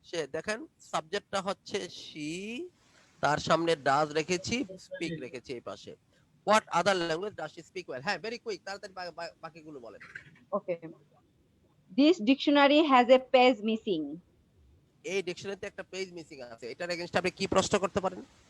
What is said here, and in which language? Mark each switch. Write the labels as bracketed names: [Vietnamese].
[Bangla] সে দেখেন সাবজেক্টটা হচ্ছে she, তার সামনে does রেখেছি, speak [English] well? [Bangla] রেখেছি এই পাশে। [English] What other language does she speak well? হ্যাঁ, very quick, [Bangla] তাড়াতাড়ি বাকিগুলো বলেন। [English] Okay. This dictionary has a page missing. [Bangla] এই ডিকশনারিতে একটা পেজ মিসিং আছে, এটার এগেইনস্ট আপনি কি প্রশ্ন করতে পারেন?